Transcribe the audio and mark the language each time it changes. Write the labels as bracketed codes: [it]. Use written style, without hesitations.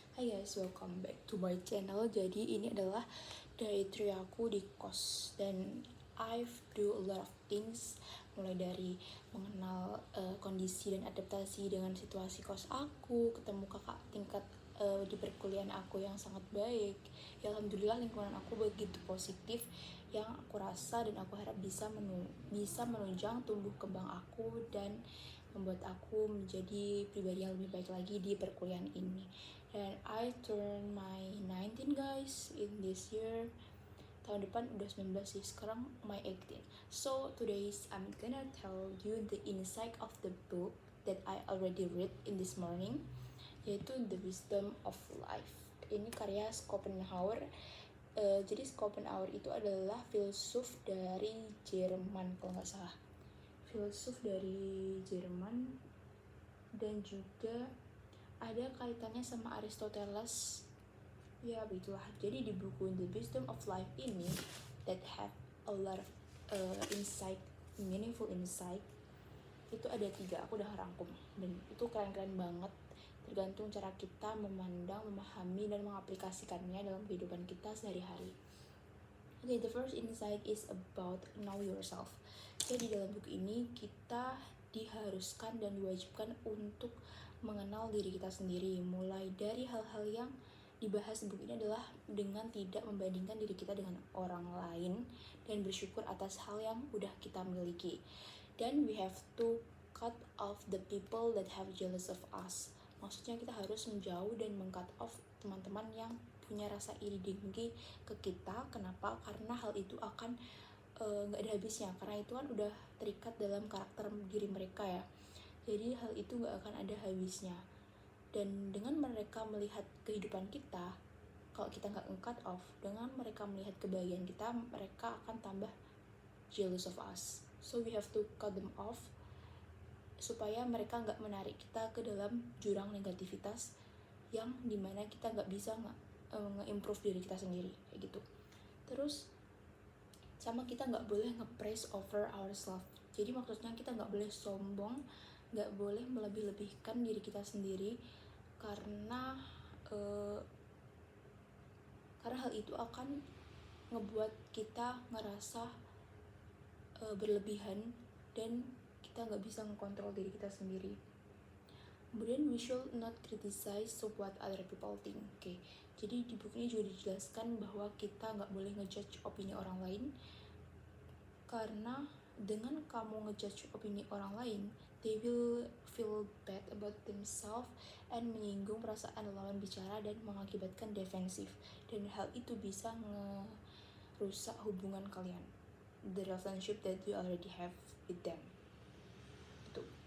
[en] Hai guys, welcome back to my channel. [id] Jadi ini adalah diary aku di kos dan [en] I've do a lot of things, [id] mulai dari mengenal kondisi dan adaptasi dengan situasi kos aku, ketemu kakak tingkat di perkuliahan aku yang sangat baik. Ya, alhamdulillah lingkungan aku begitu positif yang aku rasa dan aku harap bisa menunjang tumbuh kembang aku dan membuat aku menjadi pribadi yang lebih baik lagi di perkuliahan ini. [en] Dan I turn my 19 guys in this year. [id] Tahun depan udah 19 sih, sekarang [en] my 18. So today I'm gonna tell you the insight of the book that I already read in this morning, yaitu The Wisdom of Life. [id] Ini karya Schopenhauer. Jadi Schopenhauer itu adalah filsuf dari Jerman kalau nggak salah. Filsuf dari Jerman dan juga ada kaitannya sama Aristoteles. Ya begitulah. Jadi di buku The Wisdom of Life ini [en] that have a lot of insight, meaningful insight, [id] itu ada 3, aku udah rangkum dan itu keren-keren banget, tergantung cara kita memandang, memahami dan mengaplikasikannya dalam kehidupan kita sehari-hari. [en] Okay, the first insight is about know yourself. [id] Jadi dalam buku ini kita diharuskan dan diwajibkan untuk mengenal diri kita sendiri, mulai dari hal-hal yang dibahas di buku ini adalah dengan tidak membandingkan diri kita dengan orang lain dan bersyukur atas hal yang udah kita miliki. [en] Dan we have to cut off the people that have jealous of us. [id] Maksudnya kita harus menjauh dan meng-cut off teman-teman yang punya rasa iri dengki ke kita. Kenapa? Karena hal itu akan gak ada habisnya, karena itu kan udah terikat dalam karakter diri mereka ya. Jadi hal itu gak akan ada habisnya. Dan dengan mereka melihat kehidupan kita, kalau kita gak cut off, dengan mereka melihat kebahagiaan kita, mereka akan tambah [en] jealous of us. So we have to cut them off [id] supaya mereka gak menarik kita ke dalam jurang negativitas yang dimana kita gak bisa nge-improve diri kita sendiri kayak gitu. Terus sama kita gak boleh nge-praise over ourselves. Jadi maksudnya kita gak boleh sombong, gak boleh melebih-lebihkan diri kita sendiri, karena hal itu akan ngebuat kita ngerasa berlebihan dan kita gak bisa ngekontrol diri kita sendiri. [en] Kemudian we should not criticize what other people think. [id] Okay. Jadi di buku ini juga dijelaskan bahwa kita gak boleh ngejudge opini orang lain, karena dengan kamu ngejudge opini orang lain, [en] they will feel bad about themselves [id] and menyinggung perasaan lawan bicara dan mengakibatkan defensif, dan hal itu bisa ngerusak hubungan kalian, [en] the relationship that you already have with them. [id] Itu.